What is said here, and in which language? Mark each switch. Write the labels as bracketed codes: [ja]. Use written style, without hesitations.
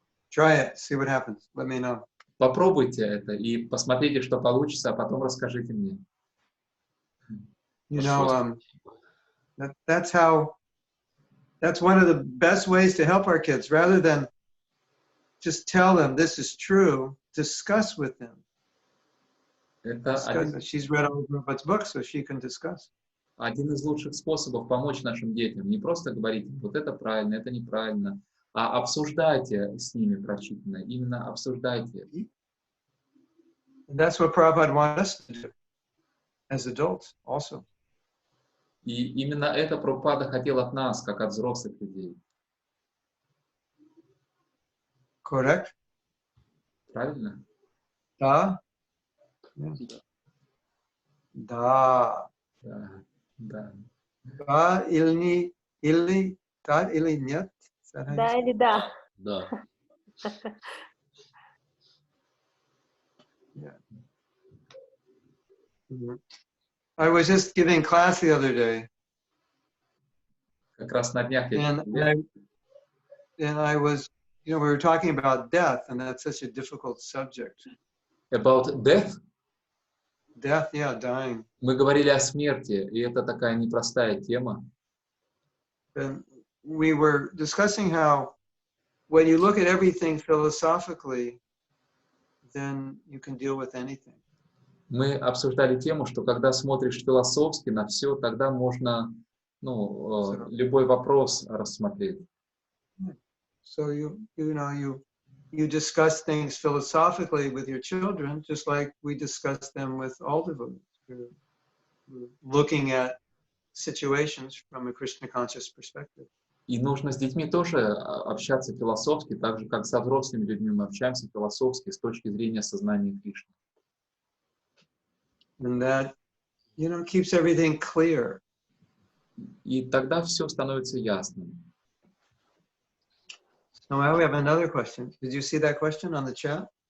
[en] Try it, see what happens. Let me know. [ru] Попробуйте это и посмотрите, что получится, а потом расскажите мне. [en] You know, that's one of the best ways to help our kids. Rather than just tell them this is true, discuss with them. She's read all of Prabhupada's books, so she can discuss. [ru] Один из лучших способов помочь нашим детям. Не просто говорить, вот это правильно, это неправильно, а обсуждайте с ними прочитанное. Именно обсуждайте. [en] And that's what Prabhupada wants us to do as adults also. [ru] И именно это Прабхупада хотел от нас, как от взрослых людей. [en] Correct? [ru] Правильно? Да? [en] Yes. [ru] Да. Да. Да. Да или нет? Да или да? Да. [en] Yeah. Mm-hmm. I was just giving class the other day. [ru] Как раз на днях я [en] and I was, we were talking about death, and that's such a difficult subject. About death? Death, yeah, dying. [ru] Мы говорили о смерти, и это такая непростая тема. [en] And we were discussing how when you look at everything philosophically, then you can deal with anything. [ru] Мы обсуждали тему, что когда смотришь философски на все, тогда можно, любой вопрос рассмотреть. [en] So you discuss things philosophically with your children, just like we discuss them with all devotees. We're looking at situations from a Krishna conscious perspective. [ru] И нужно с детьми тоже общаться философски, так же, как со взрослыми людьми мы общаемся философски с точки зрения сознания Кришны. [en] And that, keeps everything clear. [ru] И тогда все становится ясным. [en] So now we have another question. Did you see that question on the chat?